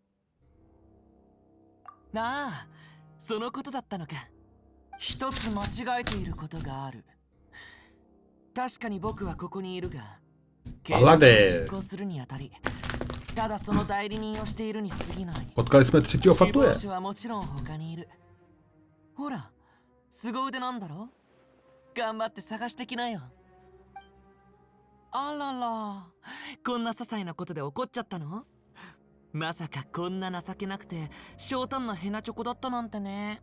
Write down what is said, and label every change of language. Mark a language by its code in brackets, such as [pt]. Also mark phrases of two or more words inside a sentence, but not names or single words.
[ja] ああ、そのことだったのか。一つ間違えていることがある。確かに僕はここにいるが、警察を執行するにあたり、ただその代理人をしているに過ぎない。 [cs] Potkali jsme třetího [ja] 死亡 [cs] fatuje. [ja] 者はもちろん他にいる。ほら、凄腕なんだろ。頑張って探してきなよ。あらら、こんな些細なことで怒っちゃったの？まさかこんな情けなくて小胆なヘナチョコだったなんてね。